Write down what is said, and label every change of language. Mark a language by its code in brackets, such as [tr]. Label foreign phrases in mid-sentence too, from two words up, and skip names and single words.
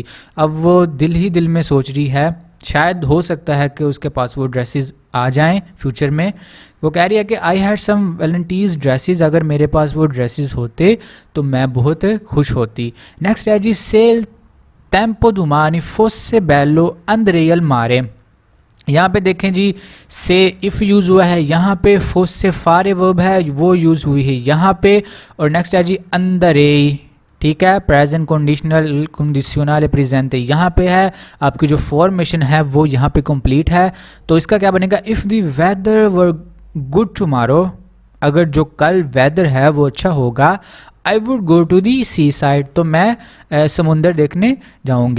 [ur] اب وہ دل ہی دل میں سوچ رہی ہے، شاید ہو سکتا ہے کہ اس کے پاس وہ ڈریسز آ جائیں فیوچر میں. وہ کہہ رہی ہے کہ [en] I had some Valentino's dresses, [ur] اگر میرے پاس وہ ڈریسز ہوتے تو میں بہت خوش ہوتی. نیکسٹ ہے جی, [it] Se il tempo domani fosse bello andrei al mare. [ur] یہاں پے دیکھیں جی، سے اف یوز ہوا ہے، یہاں پے فوس سے فارے ورب ہے وہ یوز ہوئی ہے یہاں پے. اور نیکسٹ ہے جی اندرے، ٹھیک ہے, [en] present conditional conditional present [ur] یہاں پے ہے. آپ کی جو فارمیشن ہے وہ یہاں پے کمپلیٹ ہے۔ تو اس کا کیا بنے گا, [en] if the weather were good tomorrow, [ur] اگر جو کل ویدر ہے وہ اچھا ہوگا, [en] I would go to the sea side, [ur] تو میں سمندر دیکھنے جاؤں گی.